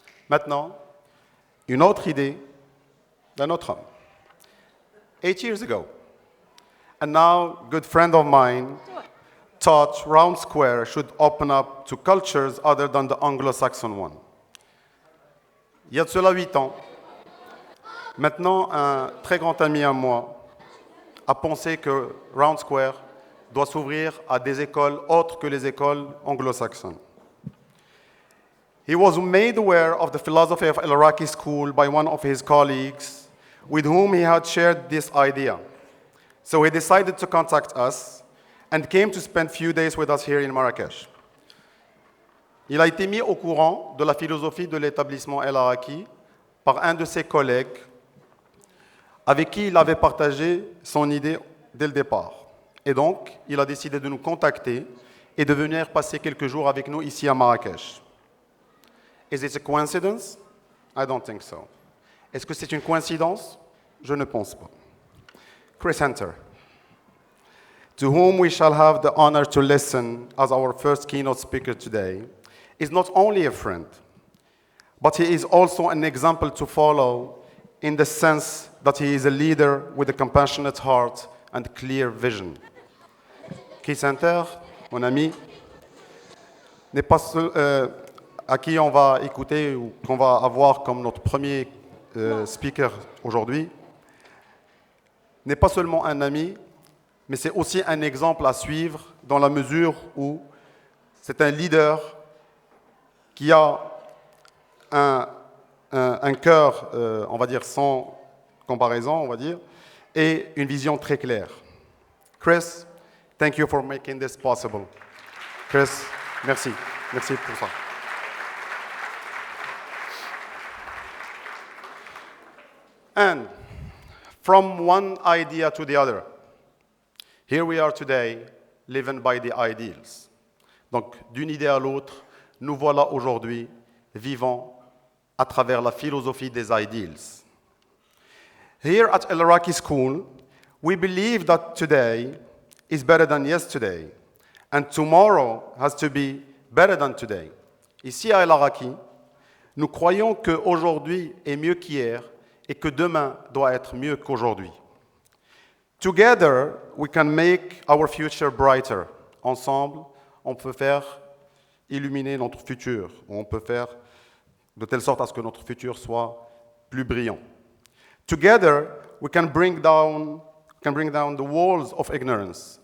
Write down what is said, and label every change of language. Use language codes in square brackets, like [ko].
[fr] Maintenant, une autre idée d'un autre homme. [en] 8 years ago, a now good friend of mine thought Round Square should open up to cultures other than the Anglo-Saxon one. [fr] Il y a de cela 8 ans, maintenant un très grand ami à moi a pensé que Round Square doit s'ouvrir à des écoles autres que les écoles anglo-saxonnes. [en] He was made aware of the philosophy of ELARAKI school by one of his colleagues with whom he had shared this idea. So he decided to contact us and came to spend few days with us here in Marrakesh. [fr] Il a été mis au courant de la philosophie de l'établissement ELARAKI par un de ses collègues avec qui il avait partagé son idée dès le départ. Et donc, il a décidé de nous contacter et de venir passer quelques jours avec nous ici à Marrakech. [en] Is it a coincidence? I don't think so. [fr] Est-ce que c'est une coïncidence? Je ne pense pas. [en] Chris Hunter, to whom we shall have the honor to listen as our first keynote speaker today, is not only a friend, but he is also an example to follow in the sense that he is a leader with a compassionate heart and clear vision. [fr] Chris Hunter, mon ami, n'est pas à qui on va écouter ou qu'on va avoir comme notre premier speaker aujourd'hui, n'est pas seulement un ami, mais c'est aussi un exemple à suivre dans la mesure où c'est un leader qui a un cœur, on va dire, sans comparaison, on va dire, et une vision très claire. [en] Chris, thank you for making this possible. [fr] Chris, merci. Merci pour ça. [en] And from one idea to the other, here we are today, living by the ideals. [fr] Donc, d'une idée à l'autre, nous voilà aujourd'hui vivant à travers la philosophie des ideals. [en] Here at ELARAKI School, we believe that today is better than yesterday, and tomorrow has to be better than today. [fr] Ici à ELARAKI, nous croyons qu'aujourd'hui est mieux qu'hier et que demain doit être mieux qu'aujourd'hui. [en] Together, we can make our future brighter. [fr] Ensemble, on peut faire illuminer notre futur. On peut faire de telle sorte à ce que notre futur soit plus brillant. [en] Together, we can bring down the walls of ignorance.